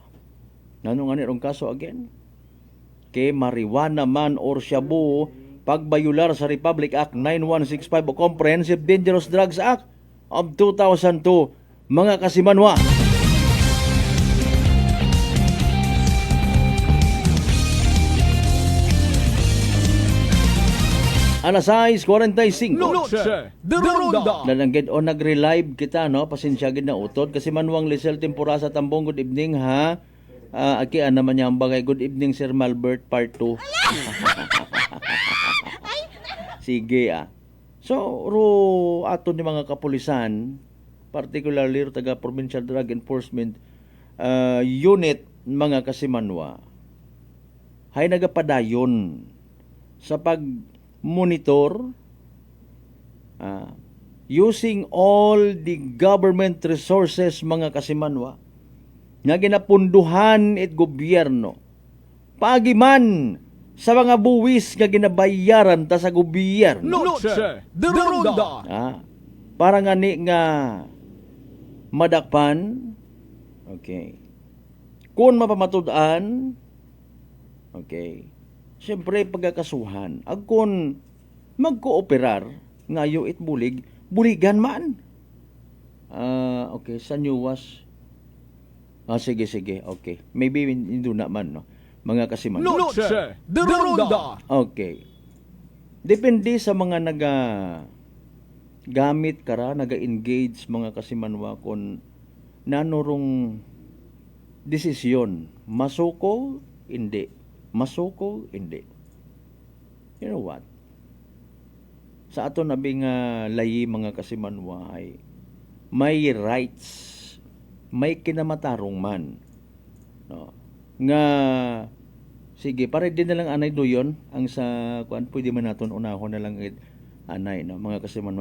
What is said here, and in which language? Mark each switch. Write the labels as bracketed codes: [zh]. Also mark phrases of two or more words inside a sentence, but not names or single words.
[akl] Nano nga nirong kaso again? Kay marijuana man or shabu, pagbayular sa Republic Act 9165 o Comprehensive Dangerous Drugs Act of 2002, mga kasimanwa. Alas 6:45. Noche de Ronda. Nalanggit o nag-relive kita, no? Pasensya gid na utod kasi Manuang Lisel Temporasa Tambong, [en] good evening [akl] ha. Aki naman niya ang bagay. [en] Good evening [akl] Sir Malbert part 2. Sige So, ato ni mga kapulisan, particularly taga Provincial Drug Enforcement Unit, mga kasimanwa, hay nagapadayon sa pag-monitor [en] using all the government resources, [akl] mga kasimanwa, nga ginapunduhan it gobyerno, pagiman sa mga buwis nga ginabayaran ta sa gobyerno. Noche de Ronda. Para nga ni nga madakpan, okay, kung mapamatud-an, okay, siyempre pagkakasuhan, ag kung magkooperar, ngayo it buligan man. Okay, sa Newas. Sige, okay. Maybe hindi naman, no? Mga kasiman. Noche de Ronda. Okay. Depende sa mga gamit kara, naga-engage mga kasimanwa kung nanurong desisyon. Masuko, hindi. Masuko, hindi. [en] You know what? [akl] Sa ato nabing layi mga kasimanwa ay may rights, may kinamatarong man. No? Nga sige, pare din na lang anay doyon ang sa kuan pwede man naton unahon na lang anay, no, mga kasimanwa.